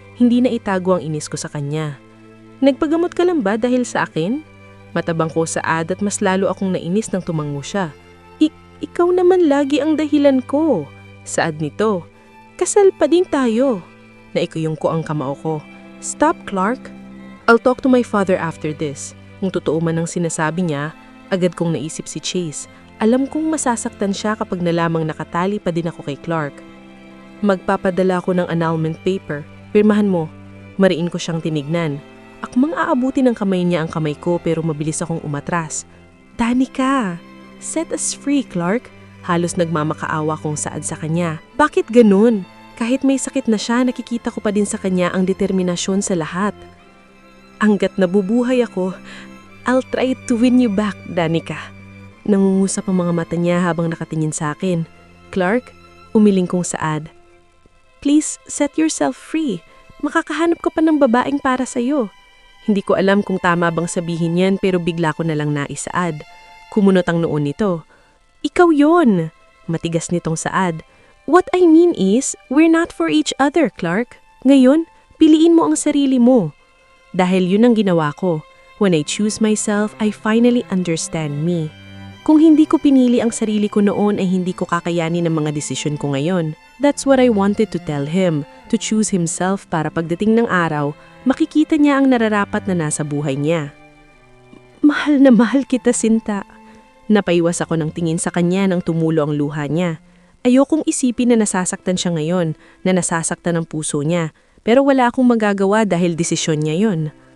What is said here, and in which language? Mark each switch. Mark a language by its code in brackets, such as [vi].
[tl] Hindi na itago ang inis ko sa kanya. Nagpagamot ka lang ba dahil sa akin? Matabang ko saad at mas lalo akong nainis nang tumango siya. Ikaw naman lagi ang dahilan ko. Saad nito. Kasal pa din tayo. Naikuyong ko ang kamao ko. [en] Stop, Clark. I'll talk to my father after this. [tl] Kung totoo man ang sinasabi niya, agad kong naisip si Chase. Alam kong masasaktan siya kapag nalamang nakatali pa din ako kay Clark. Magpapadala ako ng annulment paper. Pirmahan mo. Mariin ko siyang tinignan. Akmang aabuti ng kamay niya ang kamay ko pero mabilis akong umatras. Danica, [en] set us free, [tl] Clark. Halos nagmamakaawa kong saad sa kanya. Bakit ganun? Kahit may sakit na siya, nakikita ko pa din sa kanya ang determinasyon sa lahat. Hanggat nabubuhay ako, [en] I'll try to win you back, Danica. [tl] Nangungusap ang mga mata niya habang nakatingin sa akin. Clark, umiling kong saad. [en] Please, set yourself free. [tl] Makakahanap ko pa ng babaeng para sa'yo. Hindi ko alam kung tama bang sabihin yan pero bigla ko na lang naisaad. Kumunot ang noon nito. Ikaw yon. Matigas nitong saad. [en] What I mean is, we're not for each other, Clark. [tl] Ngayon, piliin mo ang sarili mo. Dahil yun ang ginawa ko. [en] When I choose myself, I finally understand me. [tl] Kung hindi ko pinili ang sarili ko noon ay hindi ko kakayanin ang mga desisyon ko ngayon. [en] That's what I wanted to tell him, to choose himself [tl] para pagdating ng araw, makikita niya ang nararapat na nasa buhay niya. Mahal na mahal kita, Sinta. Napaiwas ako ng tingin sa kanya nang tumulo ang luha niya. Ayokong isipin na nasasaktan siya ngayon, na nasasaktan ang puso niya, pero wala akong magagawa dahil desisyon niya yon.